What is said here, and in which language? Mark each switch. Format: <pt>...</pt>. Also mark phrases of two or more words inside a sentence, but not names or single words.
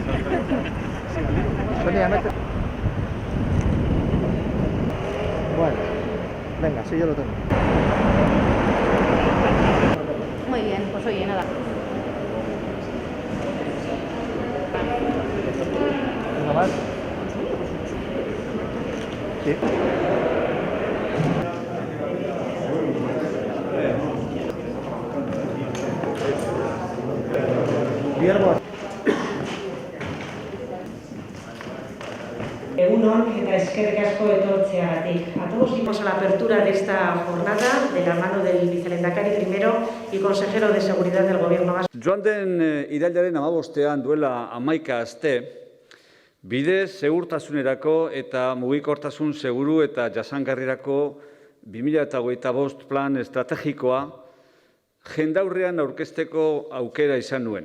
<es>Bueno, venga, sí, yo lo tengo. Muy bien, pues oye, nada. ¿Una más? Sí. Hierbo.</es> <eu>Egunon eta eskerrik asko etortzeagatik.</eu> <es>A todos vimos a la apertura de esta jornada de la mano del vicelehendakari primero y consejero de Seguridad del Gobierno vasco.</es> <eu>Joan den irailaren 15ean duela 11 aste, bide segurtasunerako eta mugikortasun seguru eta jasangarrirako 2025 plan estrategikoa jendaurrean aurkezteko aukera izan nuen.</eu>